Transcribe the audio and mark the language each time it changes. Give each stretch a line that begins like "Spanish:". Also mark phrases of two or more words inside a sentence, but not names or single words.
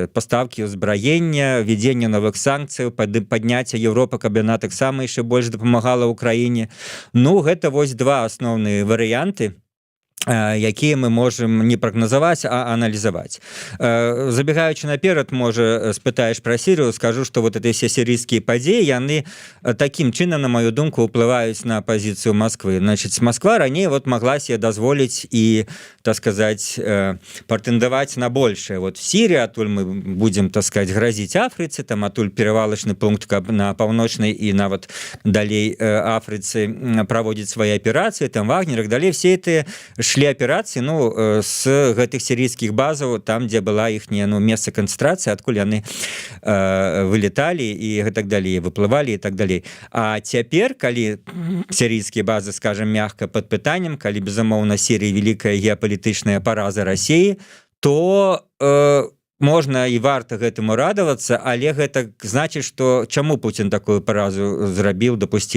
Belarusian: Пастаўкі ўзбраення, введзенне новых санкцыяў, падняцце Европы, каб яна таксама яшчэ больш дапамагала ўкраіне. Ну, гэта вось два асноўныя варыянты, якія мы можам не прагназаваць, а аналізаваць. Забегаючы наперад, можа, спытаеш пра Сірыю, скажу, што
Russian: вот эти все
Belarusian: сірійскія падзеі, яны такім чынам, на маю думку, уплываюць на пазіцыю Москвы. Значит, Москва раней вот
Russian: могла себе
Belarusian: дазволіць і,
Russian: так сказать,
Belarusian: прэтэндаваць на большее.
Russian: Вот в Сірии, атуль мы будем, так сказать,
Belarusian: грозіць Афрыцы, там атуль перавалачны пункт, каб на паўночнай і нават далей Афрыцы праводзіць свае аперацыі, там Вагнер, і далей
Russian: все эти
Belarusian: шлі аперацыі, ну, з гэтых сірійскіх базаў, там, дзе была іхняя, ну, месца канцэнтрацыі, адкуль яны вылеталі і так далей, выплывалі і так далей. А цяпер, калі сірійскія базы, скажем, мягка пад пытаннем, калі, безумоўна, Сірія вялікая геапалітычная параза Расіі, то можна і варта гэтаму радавацца, але гэта значыць, што чаму Пуцін такую паразу зрабіў, дапусціў?